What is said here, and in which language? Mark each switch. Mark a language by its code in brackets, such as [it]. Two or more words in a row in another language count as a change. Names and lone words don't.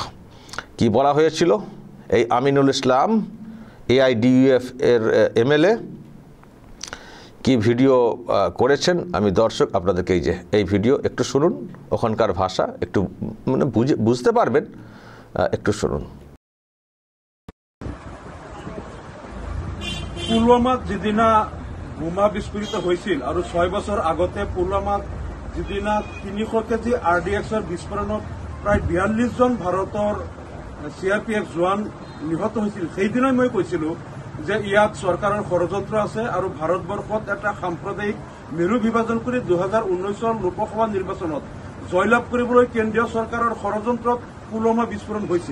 [bn] কি বলা হয়েছিল? এই আমিনুল ইসলাম AIDUF এর MLA কি ভিডিও করেছেন, আমি দর্শক আপনাদেরকে এই ভিডিও একটু শুনুন। ওখানকার ভাষা একটু মানে বুঝতে পারবেন, একটু শুনুন। [as] পুলৱামাত যিদিনা বোমা বিস্ফোৰিত হৈছিল আৰু 6 বছৰ আগতে পুলৱামাত যিদিনা 300 কেজি RDXৰ বিস্ফোৰণত প্ৰায় 42 জন ভাৰতৰ CRPF জোৱান নিহত হৈছিল, সেইদিনাই মই কৈছিলো যে ইয়াত চৰকাৰৰ ষড়যন্ত্ৰ আছে আৰু ভাৰতবৰ্ষত এটা সাম্প্ৰদায়িক মেৰু বিভাজন কৰি 2019 লোকসভা নিৰ্বাচনত জয়লাভ কৰিবলৈ কেন্দ্ৰীয় চৰকাৰৰ ষড়যন্ত্ৰত পুলৱামা বিস্ফোৰণ হৈছে।